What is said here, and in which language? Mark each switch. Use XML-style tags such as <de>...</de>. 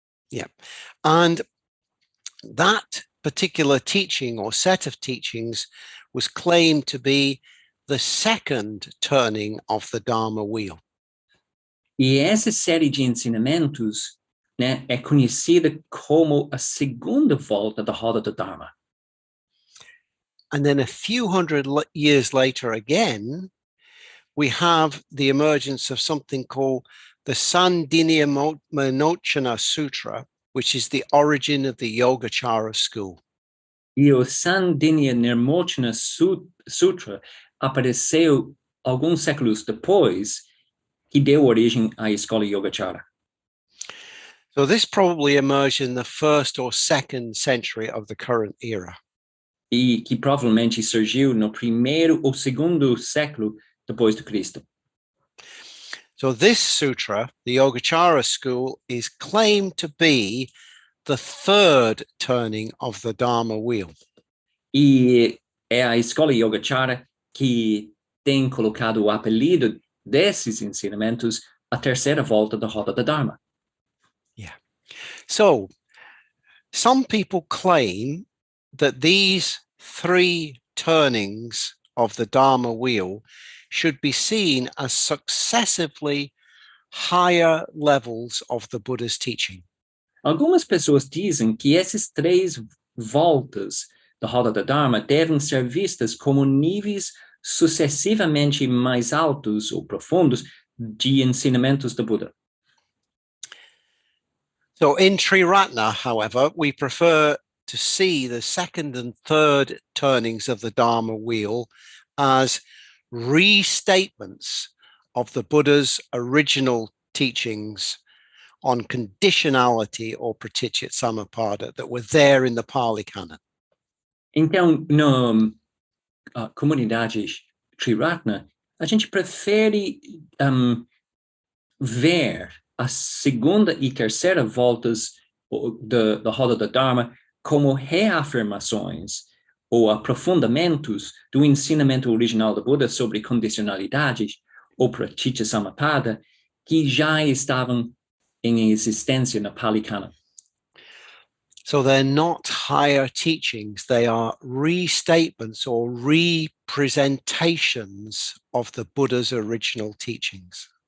<en>Yeah, and that particular teaching or set of teachings was claimed to be the second turning of the Dharma wheel.</en> <pt>E essa série de ensinamentos, né, é conhecida como a segunda volta da roda do Dharma.</pt> <en>And then a few hundred years later again, we have the emergence of something called the Sandinya Monochana Sutra, which is the origin of the Yogacara school.</en> <pt>E o Sandinya Nirmochana Sutra apareceu alguns séculos depois, que deu origem à escola Yogacara.</pt> <en>So this probably emerged in the 1st or 2nd century of the current era.</en> <pt>E que provavelmente surgiu no primeiro ou segundo século depois de Cristo.</pt> <en>So this sutra, the Yogacara school, is claimed to be the 3rd turning of the Dharma wheel.</en> <pt>E é a escola Yogacara que tem colocado o apelido desses ensinamentos a terceira volta da roda da Dharma.</pt> <en>Yeah. So some people claim that these 3 turnings of the Dharma wheel should be seen as successively higher levels of the Buddha's teaching.</en> <pt>Algumas pessoas dizem que essas 3 voltas da roda da Dharma devem ser vistas como níveis sucessivamente mais altos ou profundos de ensinamentos do Buda.</pt> <en>So in Triratna, however, we prefer to see the second and third turnings of the Dharma wheel as restatements of the Buddha's original teachings on conditionality or pratichyat samappada that were there in the Pali Canon.</en> <pt>Então, na comunidade Triratna, a gente prefere ver a segunda e terceira voltas da roda da Dharma como reafirmações ou aprofundamentos do ensinamento original do Buda sobre condicionalidades ou pratichyat samappada que já estavam em existência na Pali Canon.</pt> <en>So they're not higher teachings, they are restatements or representations of the Buddha's original teachings.</en>